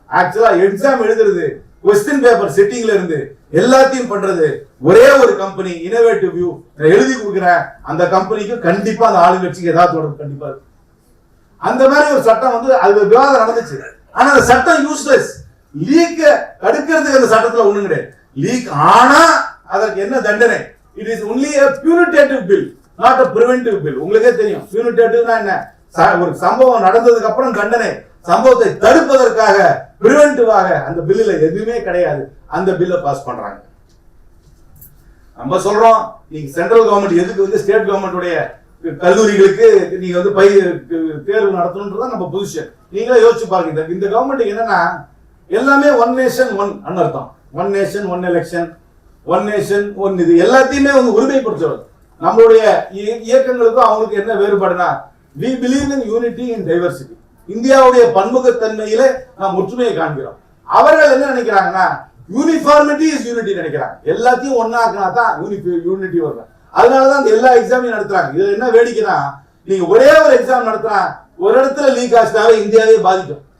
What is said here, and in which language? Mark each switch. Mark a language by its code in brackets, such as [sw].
[ta] ஆக்சுவலா எக்ஸாம் எழுதுறது, question paper செட்டிங்ல இருந்து எல்லாத்தையும் பண்றது ஒரே ஒரு கம்பெனி, இனோவேட்டிவ் வியூ. எழுதி கொடுக்குற அந்த கம்பெனிக்கு கண்டிப்பா அந்த ஆளுங்கட்சிக்கு ஏதாவது தொடர்பு கண்டிப்பா இருக்கு. அந்த மாதிரி ஒரு சட்டம் வந்து அது விவாதம் நடந்துச்சு. ஆனா அந்த சட்டம் யூஸ்லெஸ். லீக் தடுக்கிறதுக்கு அந்த சட்டத்துல ஒண்ணும் கிடையாது. லீக் ஆனா அதற்கு என்ன தண்டனை? [en] It is only a punitive bill, not a preventive bill. [ta] உங்களுக்கே தெரியும் punitive என்ன? ஒரு சம்பவம் நடந்ததுக்கு அப்புறம் தண்டனை, சம்பவத்தை தடுப்பதற்காக பிரிவென்டிவாக அந்த பில்லுல எதுவுமே கிடையாது. அந்த பில்லை பாஸ் பண்றாங்க. நம்ம சொல்றோம் நீங்க சென்ட்ரல் கவர்மெண்ட் எதுக்கு வந்து ஸ்டேட் கவர்மெண்ட்டுடைய கல்லூரிகளுக்கு நீங்க வந்து தேர்வு நடத்தணும்ன்றதான் நம்ம பொசிஷன். நீங்களே யோசிச்சு பாருங்க. இந்த கவர்மெண்ட் என்னன்னா எல்லாமே ஒன் நேஷன் ஒன் அர்த்தம். One nation one election, one nation one இது எல்லாத்தையுமே வந்து உரிமைப்படுத்துவது. நம்மளுடைய இயக்கங்களுக்கும் அவங்களுக்கு என்ன வேறுபாடுனா, [en] we believe in unity in diversity. [ta] இந்தியாவுடைய பன்முகத்தன்மையில நாம் ஒற்றுமையை காண்கிறோம். அவர்கள் என்ன நினைக்கிறாங்கன்னா யூனிஃபார்மிட்டி இஸ் யூனிட்டி நினைக்கிறாங்க. எல்லாத்தையும் ஒன்னாக்குனா தான் யூனிட்டி வரும். அதனாலதான் எல்லா எக்ஸாமையும் நடத்துறாங்க. இதுல என்ன வேடிக்கைனா, நீங்க ஒரே ஒரு எக்ஸாம் நடத்துறா ஒரு இடத்துல லீக் ஆச்சுனாவே இந்தியாவே பாதிக்கும்.